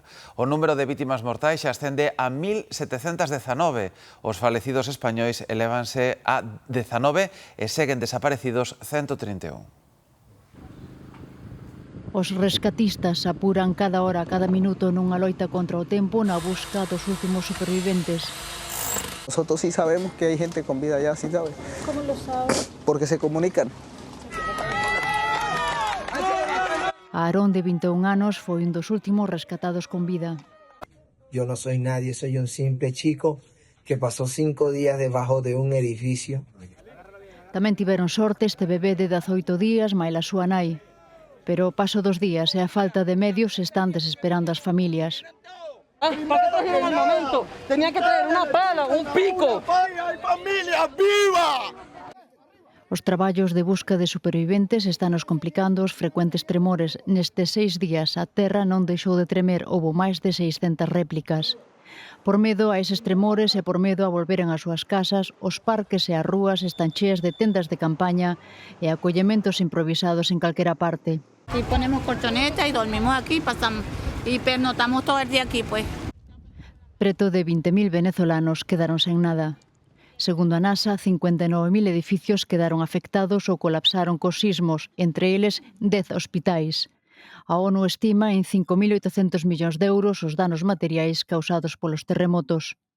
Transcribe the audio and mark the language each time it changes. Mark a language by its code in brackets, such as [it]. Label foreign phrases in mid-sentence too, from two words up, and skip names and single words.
[gl] O número de vítimas mortais xa ascende a 1.719. Os falecidos españois elévanse a 19 e seguen desaparecidos 131. Os rescatistas apuran cada hora, cada minuto nunha loita contra o tempo na busca dos últimos superviventes. [es] Nosotros sí sabemos que hay gente con vida allá, ¿sí sabes? ¿Cómo lo sabes? Porque se comunican. [gl] Aarón, de 21 anos, foi un dos últimos rescatados con vida. [es] Yo no soy nadie, soy un simple chico que pasó 5 días debajo de un edificio. [gl] Tamén tiveron sorte este bebé de 18 días, maila súa nai. Pero o paso dos días e a falta de medios están desesperando as familias. [es] ¿Para qué trajeron al momento? Tenía que traer una pala, un pico. ¡Hay familia viva! [gl] Os traballos de busca de superviventes estanos complicando os frecuentes tremores. Nestes 6 días a terra non deixou de tremer, houbo máis de 600 réplicas. Por medo a eses tremores e por medo a volveren ás súas casas, os parques e as rúas están cheas de tendas de campaña e acollementos improvisados en calquera parte. [es] Y ponemos colchoneta y dormimos aquí y pernotamos todo el día aquí, pues. [gl] Preto de 20.000 venezolanos quedaron sen nada. Segundo a NASA, 59.000 edificios quedaron afectados ou colapsaron cos sismos, entre eles 10 hospitais. A ONU estima en 5.800 millóns de euros os danos materiais causados polos terremotos.